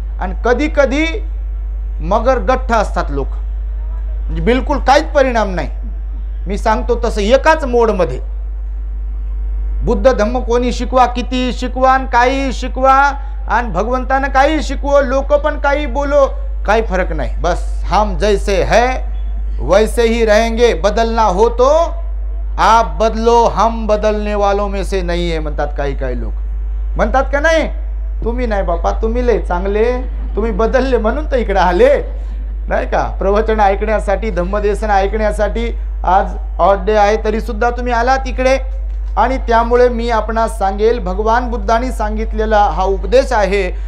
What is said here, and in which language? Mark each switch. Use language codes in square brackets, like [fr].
[mr] आणि कधी कधी मगर गठ्ठ असतात लोक, म्हणजे बिलकुल काहीच परिणाम नाही। मी सांगतो तसं एकाच मोडमध्ये बुद्ध धम्म कोणी शिकवा, किती शिकवा, काही शिकवा, आणि भगवंतानं काही शिकवो, लोक पण काही बोलो, काही फरक नाही। [hi] बस हम जैसे है वैसे ही रहेंगे, बदलना हो तो आप बदलो, हम बदलने वालों में से नहीं है [mr] म्हणतात काही लोक। म्हणतात का नाही? तुम्ही नाही बापा, तुम्ही लय चांगले, तुम्ही बदलले म्हणून तर इकडे आले नाही का? प्रवचन ऐकण्यासाठी, धम्मदेसन ऐकण्यासाठी। आज ऑड डे आहे तरी सुद्धा तुम्ही आलात इकडे, आणि त्यामुळे मी आपणास सांगेल, भगवान बुद्धांनी सांगितलेला हा उपदेश आहे।